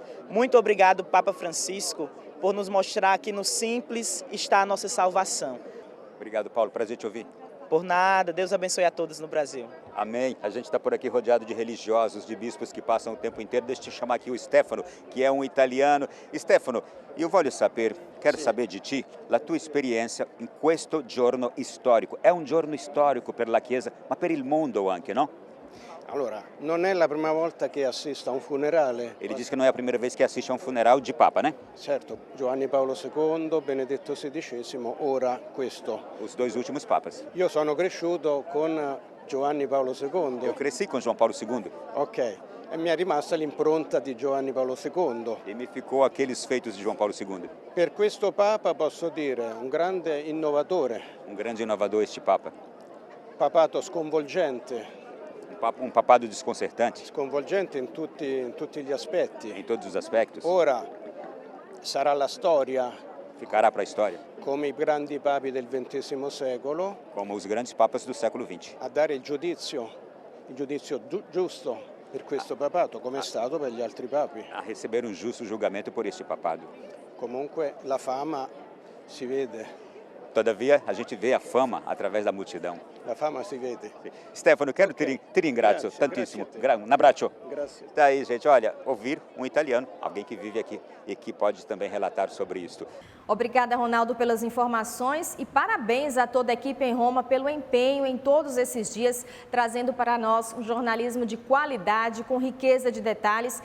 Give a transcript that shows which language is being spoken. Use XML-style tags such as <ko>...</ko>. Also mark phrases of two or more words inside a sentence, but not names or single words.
<pt>Muito obrigado, Papa Francisco, por nos mostrar que no simples está a nossa salvação. Obrigado, Paulo. Prazer te ouvir. Por nada. Deus abençoe a todos no Brasil. Amém. A gente está por aqui rodeado de religiosos, de bispos que passam o tempo inteiro. Deixa eu te chamar aqui o Stefano, que é um italiano.</pt> <it>Stefano, io voglio sapere,</it> <pt>quero saber</pt> <it>di ti, la tua esperienza in questo giorno storico. È un giorno storico per la Chiesa, ma per il mondo anche, no? Allora, non è la prima volta che assisto a un funerale.</it> <pt>Ele diz que não é a primeira vez que assiste a um funeral de Papa, né?</pt> <it>Certo, Giovanni Paolo II, Benedetto XVI, ora questo.</it> <pt>Os dois últimos papas.</pt> <it>Io sono cresciuto con Giovanni Paolo II.</it> <pt>Eu cresci com João Paulo II.</pt> <it>Ok, e mi è rimasta l'impronta di Giovanni Paolo II.</it> <pt>E me ficou aqueles feitos de João Paulo II.</pt> <it>Per questo Papa posso dire, un grande innovatore.</it> <pt>Um grande inovador este Papa.</pt> <it>Papato sconvolgente.</it> <pt>Um papado desconcertante.</pt> <it>Sconvolgente in tutti gli aspetti.</it> <pt>Em todos os aspectos.</pt> <it>Ora sarà la storia.</it> <pt>Ficará para a história.</pt> <it>Come i grandi papi del XX secolo.</it> <pt>Como os grandes papas do século XX.</pt> <it>A dare il giudizio giusto per questo papato, come è stato per gli altri papi.</it> <pt>A receber um justo julgamento por este papado.</pt> <it>Comunque la fama si vede.</it> <pt>Todavia, a gente vê a fama através da multidão.</pt> <it>La fama si vede.</it> <pt>Stefano, quero te</pt> <it>ringrazio tantissimo.</it> <pt>Um abraço. Tá aí, gente, olha, ouvir um italiano, alguém que vive aqui e que pode também relatar sobre isso. Obrigada, Ronaldo, pelas informações e parabéns a toda a equipe em Roma pelo empenho em todos esses dias, trazendo para nós um jornalismo de qualidade, com riqueza de detalhes.</pt>